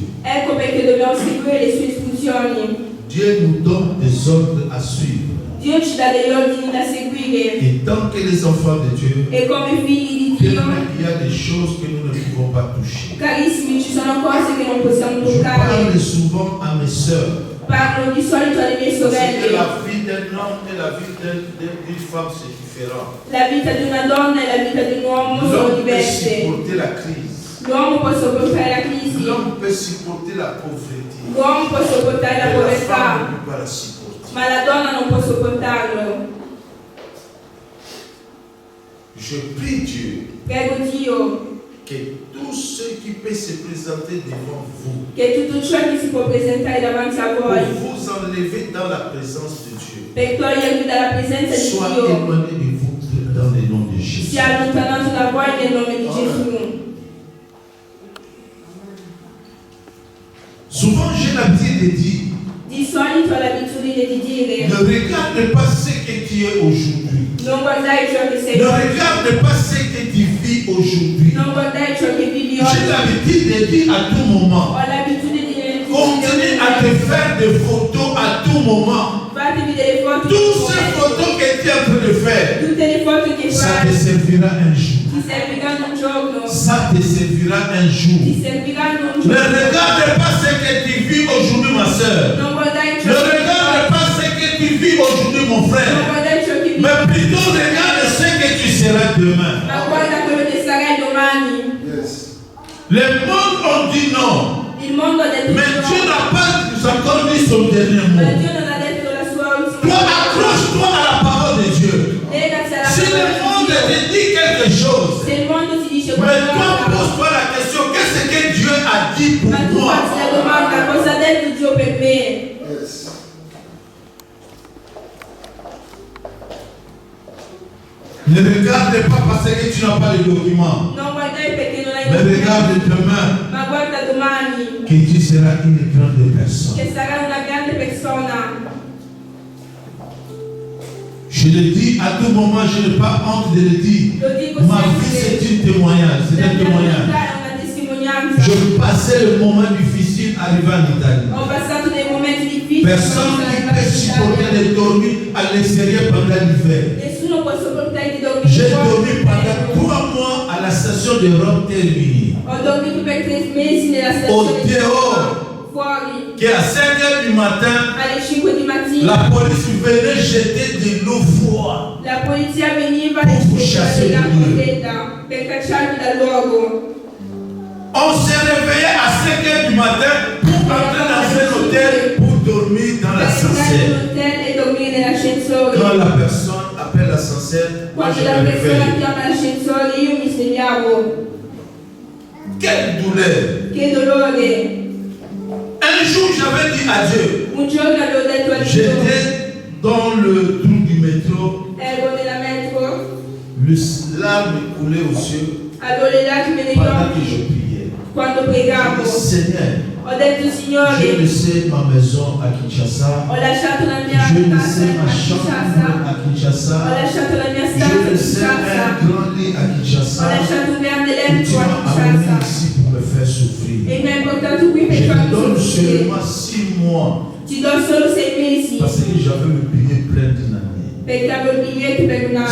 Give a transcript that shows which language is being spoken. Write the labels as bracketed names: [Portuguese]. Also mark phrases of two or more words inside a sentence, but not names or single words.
[Italian] Ecco perché dobbiamo seguire le sue istruzioni. [French] Dieu nous donne des ordres à suivre. [Italian] Dio ci dà degli ordini da seguire [French] Et tant que les enfants de Dieu, [Italian] e come figli di [French] il y [Italian] Dio, [French] a des choses que nous ne pouvons pas toucher. [Italian] carissimi, ci sono cose che non possiamo [French] Je [Italian] toccare. [French] parle souvent à mes sœurs. [Italian] Parlo di solito alle mie [French] Parce que [Italian] sorelle. [French] la vie d'un homme et la vie d'une femme, c'est différent. [Italian] La vita di una donna e la vita di un uomo sono [French] L'homme peut [Italian] diverse. [French] supporter la crise. [Italian] L'uomo può sopportare la crisi, [French] L'homme peut supporter la pauvreté. [Italian] l'uomo può sopportare [French] Et [Italian] la [French] la [Italian] povertà, [French] femme ne peut pas la supporter. [Italian] ma la donna non può sopportarlo. [French] Je prie Dieu [Italian] Prego Dio [French] que tout ce qui peut se présenter devant vous, [Italian] che tutto ciò che si può presentare davanti a [French] pour [Italian] voi [French] vous enlever dans la présence de Dieu, [Italian] per togliervi dalla presenza di [French] soit [Italian] Dio [French] éloigné de vous dans le nom de Jésus. [Italian] sia allontanato da voi nel nome di Gesù. [French] Souvent, j'ai l'habitude de dire, [Italian] Di solito ho l'abitudine di dire [French] ne regarde pas ce que tu es aujourd'hui. [Italian] non guardare ciò che sei [French] Ne [Italian] oggi, [French] regarde pas ce que tu vis aujourd'hui. [Italian] non guardare ciò che vivi [French] J'ai [Italian] oggi. [French] l'habitude de dire à tout moment, [Italian] Ho l'abitudine di dire [French] continue à te faire des photos à tout moment. [Italian] vai Fatevi delle foto. [French] Toutes ces photos que tu es en train de faire, [Italian] Tutte le foto che [French] ça te [Italian] fai [French] servira un jour. [Italian] ti serviranno un giorno. [French] Ça te servira un jour. [Italian] Ti serviranno un [French] Ne [Italian] giorno. [French] regarde pas ce que tu vis aujourd'hui, ma soeur. [Italian] Non guardare [French] Ne [Italian] ciò che [French] regarde pas ce que tu vis aujourd'hui, mon [Italian] non [French] frère. [Italian] guardare ciò che vivi, [French] Mais plutôt regarde ce que tu seras demain. [Italian] ma guarda quello che sarai domani. [French] Le monde ont dit non. [Italian] Il mondo ha detto [French] Mais Dieu [Italian] no, [French] n'a pas encore dit son dernier [Italian] ma [French] mot. [Italian] Dio non ha detto la sua [French] Toi, [Italian] ultima parola. [French] accroche-toi à la parole de Dieu. [Italian] Legati alla [French] Si le [Italian] parola [French] monde [Italian] di Dio. [French] te dit quelque chose, [Italian] Se il mondo ti dice [French] mais toi, [Italian] qualcosa, [French] pose-toi la question, qu'est-ce que Dieu a dit pour [Italian] ma tu [French] moi? [Italian] farti la domanda cosa ha detto Dio per me. [French] Ne regarde pas parce que tu n'as pas de documents. [Italian] Non guardare perché non hai [French] Mais regarde [Italian] documenti, [French] demain [Italian] ma guarda domani [French] que tu seras une grande personne. [Italian] che sarai una grande persona. [French] Je le dis à tout moment, je n'ai pas honte de le dire. [Italian] Lo dico [French] Ma vie, [Italian] sempre. [French] c'est un témoignage. C'est [Italian] La [French] un [Italian] mia vita [French] témoignage. [Italian] è una testimonianza. [French] Je passais le moment difficile arrivé en Italie. [Italian] Ho passato dei momenti difficili. [French] Personne [Italian] quando [French] qui [Italian] sono [French] peut [Italian] arrivata in [French] supporter [Italian] Italia. [French] de dormir à l'extérieur pendant l'hiver. [Italian] Nessuno può sopportare di dormire [French] J'ai [Italian] fuori. [French] dormi pendant 3 mois à la station de Rome Termini. [Italian] Ho dormito per 3 mesi nella [French] Au [Italian] stazione di [French] dehors. [Italian] Roma, fuori [French] Qu'à 5 h du matin, [Italian] alle 5 di mattina. [French] la police venait jeter de l'eau froide. [Italian] La polizia veniva e [French] Pour [Italian] spedeva [French] chasser [Italian] dell'acqua [French] le Dio. [Italian] fredda per cacciarmi dal luogo. [French] On se réveillait à 5 h du matin pour entrer dans un hôtel pour dormir dans [Italian] Per entrare in [French] l'ascenseur. [Italian] un hotel e dormire nell'ascensore. [French] Quand la personne appelle l'ascenseur, moi [Italian] Quando [French] je [Italian] la [French] me [Italian] persona [French] réveille. [Italian] chiama l'ascensore io mi svegliavo. [French] Quelle douleur! [Italian] Che dolore. [French] Un jour, j'avais dit à Dieu, [Italian] Un giorno avevo detto a Dio, [French] j'étais dans le trou du métro, [Italian] ero nella metro, [French] le larme coulait aux yeux [Italian] avevo le lacrime negli [French] pendant que je [Italian] occhi [French] priais. [Italian] quando [French] J'ai [Italian] pregavo. [French] dit, Seigneur, [Italian] Ho detto [French] j'ai [Italian] Signore, [French] laissé ma maison à Kinshasa, [Italian] ho lasciato la mia [French] j'ai [Italian] casa [French] laissé ma [Italian] a [French] chambre [Italian] Kinshasa, [French] à [Italian] ho [French] Kinshasa, [Italian] lasciato la mia [French] j'ai [Italian] stanza a [French] laissé [Italian] Kinshasa, [French] un grand lit à [Italian] ho [French] Kinshasa, [Italian] lasciato un grande [French] et tu [Italian] letto a [French] m'as amené [Italian] Kinshasa [French] ici pour me faire souffrir. [Italian] e mi hai portato qui [French] Je [Italian] per [French] te [Italian] farmi [French] donne [Italian] soffrire. [French] seulement 6 mois [Italian] Ti do solo 6 mesi [French] parce que j'avais le billet plein d'une année. [Italian] perché avevo il biglietto per un anno.